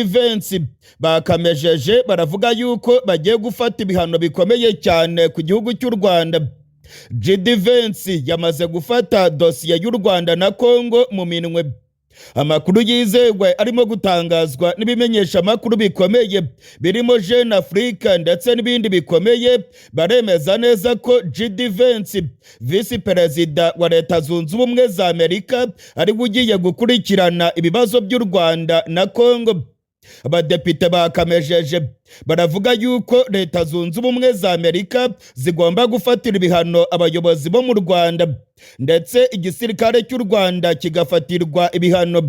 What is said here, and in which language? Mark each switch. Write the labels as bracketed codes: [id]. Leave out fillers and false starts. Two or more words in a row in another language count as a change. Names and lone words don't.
[rw] Vance bakamejeje baravuga yuko bagiye gufata ibihano bikomeye cyane ku gihugu cy'u Rwanda. J.D. Vance yamaze gufata dosiye y'u Rwanda na Kongo mu minwe. Amakuru yizewe arimo gutangazwa n'ibimenyesha amakuru bikomeye birimo Jeune Afrique ndetse n'ibindi bikomeye baremeza neza ko J.D. Vance, Visi Perezida wa Leta Zunze Ubumwe za Amerika, ari ugiye gukurikirana ibibazo by'u Rwanda na Kongo. Abadepite bakamejeje baravuga yuko Leta Zunze Ubumwe za Amerika zigomba gufatira ibihano abayobozi bo mu Rwanda, ndetse igisirikare cy'u Rwanda kigafatirwa ibihano.